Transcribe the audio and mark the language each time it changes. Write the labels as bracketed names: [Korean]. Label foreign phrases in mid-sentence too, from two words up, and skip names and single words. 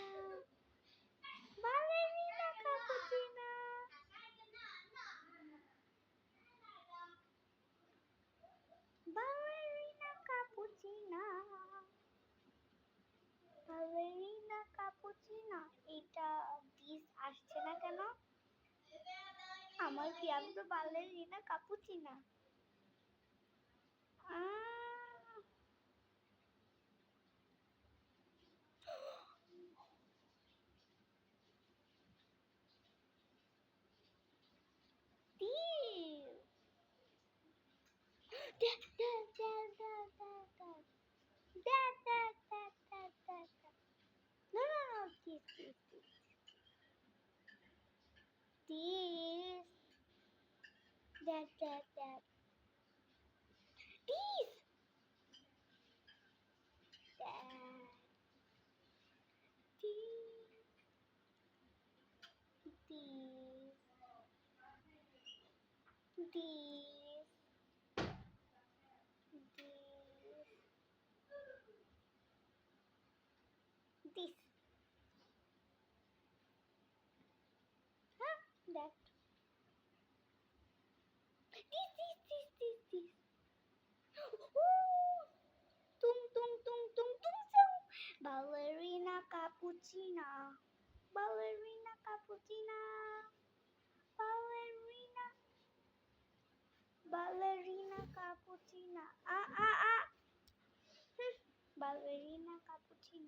[English] Ballerina cappuccina. Ballerina cappuccina. Ballerina cappuccina. [Bangla] এটা দিস আসছে না কেন? আমার কি আমি তো ballerina cappuccina. [English] Deal. Dad, dad, dad, dad, dad, dad. Dad, dad, dad, dad, dad, dad. No, no, no, this, this, this. This. Dad, dad, dad. This. Dad. This. This. This. This. Huh? That. This. Ooh. Tung, tung, tung, tung, tung, tung. Ballerina cappuccina. Ballerina cappuccina. Ballerina. Ballerina cappuccina. Ah, ah, ah. Ballerina cappuccina.